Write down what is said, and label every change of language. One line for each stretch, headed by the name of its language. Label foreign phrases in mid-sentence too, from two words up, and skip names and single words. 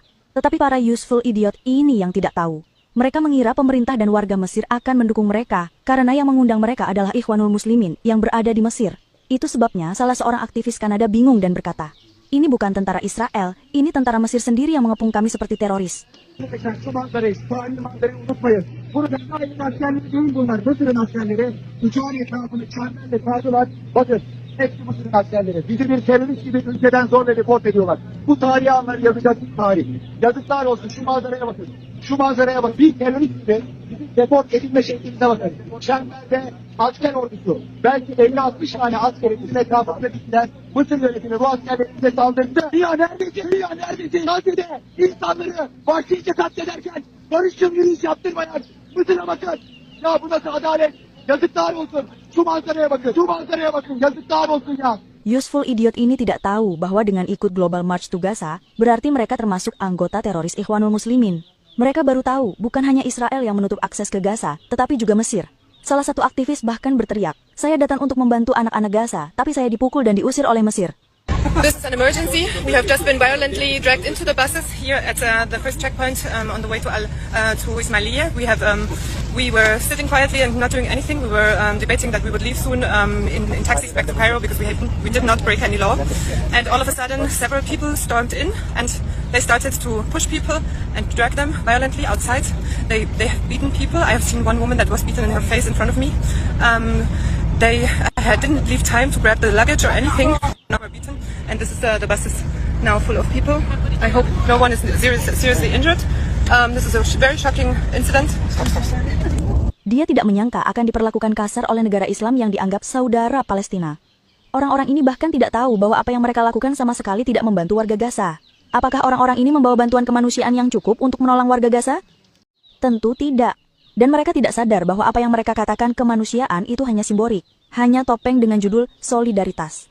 Indonesian: Tetapi para
English: useful idiot
Indonesian: ini yang tidak tahu. Mereka mengira pemerintah dan warga Mesir akan mendukung mereka, karena yang mengundang mereka adalah Ikhwanul Muslimin yang berada di Mesir. Itu sebabnya salah seorang aktivis Kanada bingung dan berkata, "Ini bukan tentara Israel, ini tentara Mesir sendiri yang mengepung kami seperti teroris."
Turkish: Şu manzarayı, şu aynı manzarayı unutmayın. Burada aynı askerleri değil bunlar. Mısır'ın askerleri. Uçağın etrafını çemberle sardılar. Bakın, hepsi Mısır'ın askerleri. Bizi bir terörist gibi ülkeden zorla deport ediyorlar. Bu tarihi anları yazacak bir tarih. Yazıklar olsun, şu manzaraya bakın. Şu manzaraya bakın. Bir terörist gibi bizim deport edilme şeklimize bakın. Çemberde asker ordusu. Belki 50-60 tane askeri bizim etrafımızda bittiler. Mısır yönetimi bu askerlerimize saldırdı. Rüya neredesin? Rüya neredesin? Gazze'de insanları vahşice katlederken barışçıl yürüyüş yaptırmayan Mısır'a bakın. Ya bu nasıl adalet? Yazıklar olsun. Şu manzaraya bakın. Şu manzaraya bakın. Yazıklar olsun ya.
English: Useful idiot
Indonesian: ini tidak tahu bahwa dengan ikut Global March to Gaza, berarti mereka termasuk anggota teroris Ikhwanul Muslimin. Mereka baru tahu, bukan hanya Israel yang menutup akses ke Gaza, tetapi juga Mesir. Salah satu aktivis bahkan berteriak, "Saya datang untuk membantu anak-anak Gaza, tapi saya dipukul dan diusir oleh Mesir."
English: This is an emergency. We have just been violently dragged into the buses here at the first checkpoint on the way to Ismailia. We were sitting quietly and not doing anything. We were debating that we would leave soon in taxis back to Cairo because we did not break any law. And all of a sudden, several people stormed in and they started to push people and drag them violently outside. They have beaten people. I have seen one woman that was beaten in her face in front of me. They didn't leave time to grab the luggage or anything. Now we're beaten, and this is the bus is now full of people. I hope no one is seriously injured. This is a very shocking incident.
Indonesian: Dia tidak menyangka akan diperlakukan kasar oleh negara Islam yang dianggap saudara Palestina. Orang-orang ini bahkan tidak tahu bahwa apa yang mereka lakukan sama sekali tidak membantu warga Gaza. Apakah orang-orang ini membawa bantuan kemanusiaan yang cukup untuk menolong warga Gaza? Tentu tidak. Dan mereka tidak sadar bahwa apa yang mereka katakan kemanusiaan itu hanya simbolik, hanya topeng dengan judul solidaritas.